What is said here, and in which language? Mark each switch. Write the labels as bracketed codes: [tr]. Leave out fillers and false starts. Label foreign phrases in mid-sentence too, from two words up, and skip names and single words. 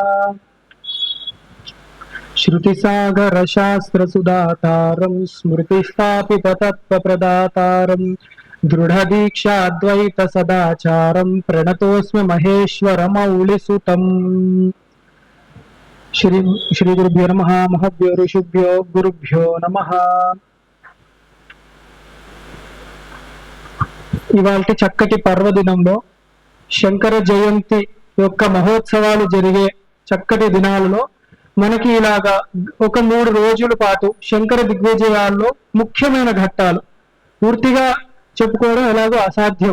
[sa] श्रुतिसागरशास्त्रसुधातारं स्मृतिस्थापिततत्त्वप्रदातारं दृढदीक्षाद्वैतसदाचारं प्रणतोऽस्मि महेश्वरमौलिसुतम्। श्री गुरुभ्यो नमः। महभ्यो ऋषिभ्यो गुरुभ्यो नमः। [te] ఇవాల్టి చక్కటి పర్వదినంలో శంకర జయంతి యొక్క మహోత్సవాలు జరిగే చక్కటి దినాలలో మనకి ఇలాగా ఒక 3 రోజుల పాటు శంకర దిగ్విజయాల్లో ముఖ్యమైన ఘట్టాలు పూర్తిగా చెప్పుకోవడం ఎలాగో అసాధ్యం.